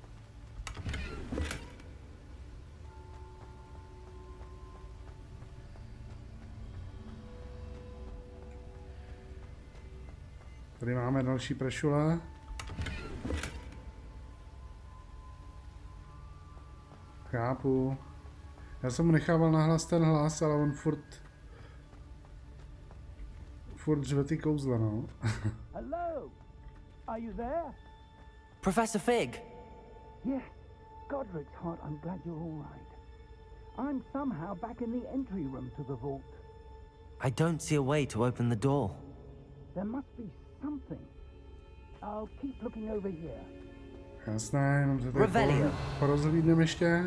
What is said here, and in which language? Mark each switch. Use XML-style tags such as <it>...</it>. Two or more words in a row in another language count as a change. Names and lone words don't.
<cs>Tady máme další prašula. Chápu. Já jsem mu nechával nahlas ten hlas, ale on furt řve ty kouzla, no.</cs> <en>Hello? Are you there? Professor Fig. Yes. Godric's heart, I'm glad you're all right. I'm somehow back in the entry room to the vault. I don't see a way to open the door. There must be something. I'll keep looking over here.</en> <cs>Jasné, jenom se tady porozhlídneme ještě.</cs>